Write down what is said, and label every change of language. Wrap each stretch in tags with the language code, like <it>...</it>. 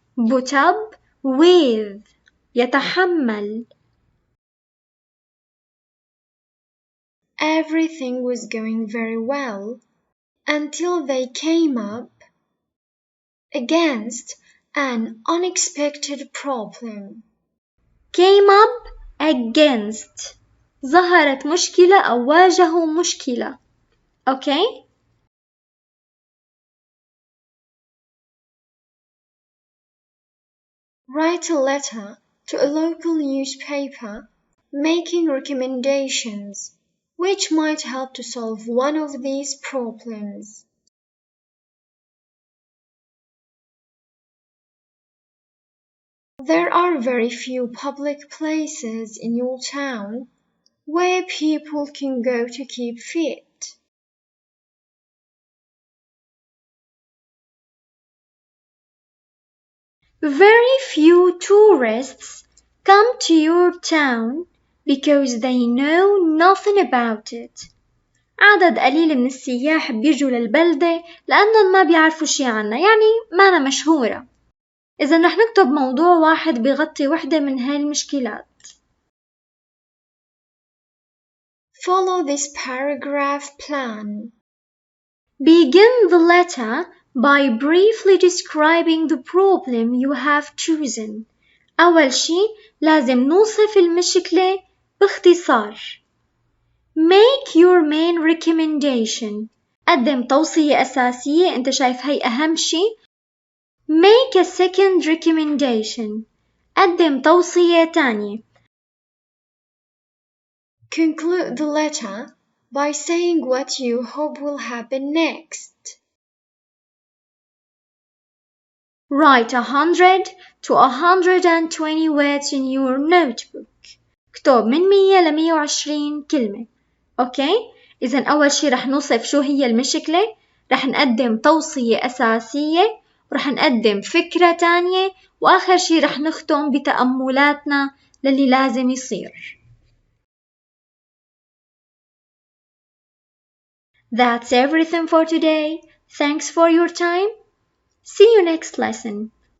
<en>Put up with يتحمل. Everything was going very well until they came up against an unexpected problem. Came up against</en> <ar>ظهرت مشكلة أو واجهوا مشكلة.</ar> <en>Okay? Write a letter to a local newspaper making recommendations which might help to solve one of these problems. There are very few public places in your town where people can go to keep fit. Very few tourists come to your town because they know nothing about it.</en> <ar>عدد قليل من السياح بيجوا للبلدة لأنهم ما بيعرفوا شي عنها، يعني مانا مشهورة. إذا رح نكتب موضوع واحد بيغطي وحدة من هاي المشكلات.</ar> <en>Follow this paragraph plan. Begin the letter by briefly describing the problem you have chosen.</en> <ar>أول شي لازم نوصف المشكلة باختصار.</ar> <en>Make your main recommendation.</en> <ar>قدم توصية أساسية أنت شايف هي أهم شي.</ar> <en>Make a second recommendation.</en> <ar>قدم توصية تانية.</ar> <en>Conclude the letter by saying what you hope will happen next. Write 100 to 120 words in your notebook.</en> <ar>اكتب من 100 ل 120 كلمة. أوكي؟ إذا أول شي رح نوصف شو هي المشكلة، رح نقدم توصية أساسية، ورح نقدم فكرة تانية، وآخر شي رح نختم بتأملاتنا للي لازم يصير.</ar> <en>That's everything for today. Thanks for your time. See you next lesson.</en>